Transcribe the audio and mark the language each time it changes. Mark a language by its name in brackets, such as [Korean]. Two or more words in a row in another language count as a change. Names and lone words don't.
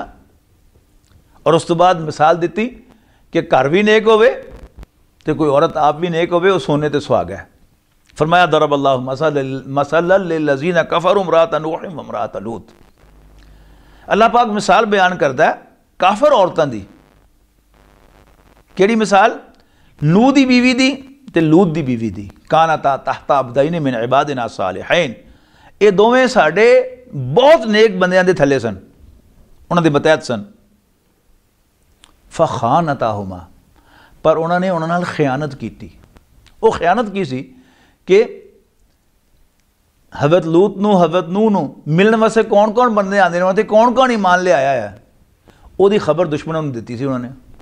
[Punjabi] اور اس تو بعد مثال دیتی کہ گھر بھی نیک ہوئے تے کوئی عورت آپ بھی نیک ہوئے، وہ سونے تے سہاگ ہے۔ فرمایا [Arabic] ضرب اللہ مثلا للذین کفروا امرأۃ نوح وامرأۃ لوط، [Punjabi] اللہ پاک مثال بیان کرتا ہے کافر عورتاں دی۔ کیڑی مثال؟ نوح دی بیوی دی تے لوط دی بیوی دی، [Arabic] کانتا تحت عبدین من عبادنا صالحین، [Punjabi] یہ دوویں ساڈے بہت نیک بندیاں دے تھلے سن، انہاں دے متحد سن۔ فخانتاہما، پر انہوں نے انہوں نال خیانت کی تھی۔ وہ خیانت کی سی کہ حضرت لوط نو حضرت نوح نو ملن واسطے کون کون بندے آندے نے تے کون کون ایمان لے آیا ہے، وہ دی خبر دشمنوں نے دیتی سی انہوں نے۔